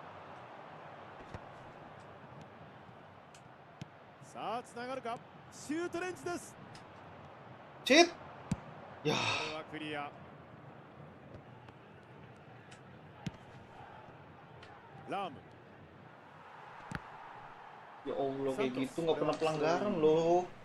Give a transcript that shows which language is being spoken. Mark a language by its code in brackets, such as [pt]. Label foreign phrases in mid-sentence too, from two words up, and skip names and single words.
[ja] さあつながるか、シュートレンジです。シッ、いやこれはクリア。ラーム、 [ar] يا الله [id] kayak gitu nggak pernah pelanggaran loh.